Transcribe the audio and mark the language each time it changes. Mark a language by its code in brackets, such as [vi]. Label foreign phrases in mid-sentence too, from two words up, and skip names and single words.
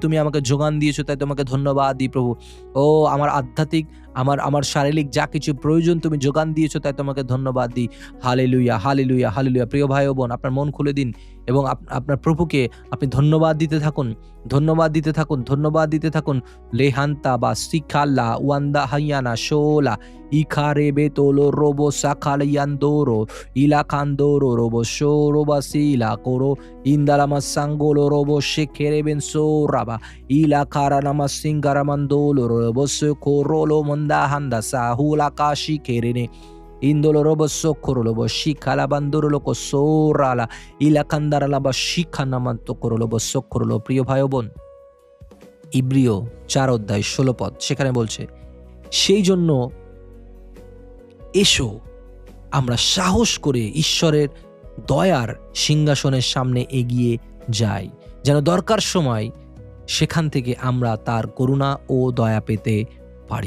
[bn] তুমি আমাকে যোগান দিয়েছো তাই তোমাকে ধন্যবাদ দিই প্রভু। আমার আধ্যাত্মিক, আমার শারীরিক যা কিছু প্রয়োজন তুমি যোগান দিয়েছো তাই তোমাকে ধন্যবাদ দিই। হালেলুয়া, হালেলুয়া, হালেলুয়া। প্রিয় ভাই ও বোন, আপনার মন খুলে দিন এবং আপনার প্রভুকে আপনি ধন্যবাদ দিতে থাকুন, ধন্যবাদ দিতে থাকুন, ধন্যবাদ দিতে থাকুন। লেহান্তা বা সিখাল্লা ওয়ান্দা হাইয়ানা শোলা ইখারে বেতোলো রোবো সাখালিয়ান্দোরো ইলাকান্দোরো রোবো শো রোবা সিলা কোরো ইন্দালামা সাঙ্গোলো রোবো শেখেরে বেন সোরাবা ইলাকারা নামা সিঙ্গারামান্দোলো রোবো কোরোলো মন্দা হান্দা সাহুলা কাশি কেরেনে ইন্দোলো রোবো সোখরোলো শিখালা বান্দোরোলো কো সোরালা ইলাকান্দারালা বা শিখা নামান্ত করোলো সোখরোলো। প্রিয় ভাই বোন, ইব্রিয় 4:16 সেখানে বলছে, সেই জন্য এসো আমরা সাহস করে ঈশ্বরের দয়ার সিংহাসনের সামনে এগিয়ে যাই, যেন দরকার সময় সেখান থেকে আমরা তার করুণা ও দয়া পেতে পারি।